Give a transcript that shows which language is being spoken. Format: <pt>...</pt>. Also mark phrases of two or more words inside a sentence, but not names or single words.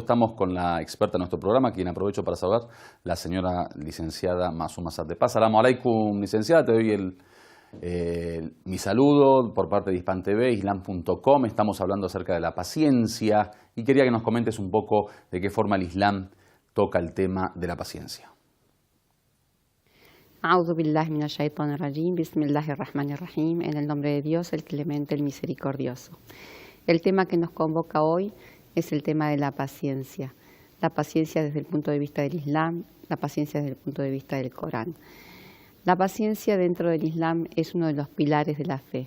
<es>Estamos con la experta de nuestro programa, quien aprovecho para saludar, la señora licenciada Masuma Sattepaz.</es> <ar>السلام عليكم,</ar> <es>licenciada, te doy mi saludo por parte de Hispan TV, Islam.com. Estamos hablando acerca de la paciencia y quería que nos comentes un poco de qué forma el Islam toca el tema de la paciencia.</es> <ar>أعوذ بالله من الشيطان الرجيم، بسم الله الرحمن الرحيم,</ar> <es>en el nombre de Dios, el clemente, el misericordioso. El tema que nos convoca hoy es el tema de la paciencia desde el punto de vista del Islam, la paciencia desde el punto de vista del Corán. La paciencia dentro del Islam es uno de los pilares de la fe.</es>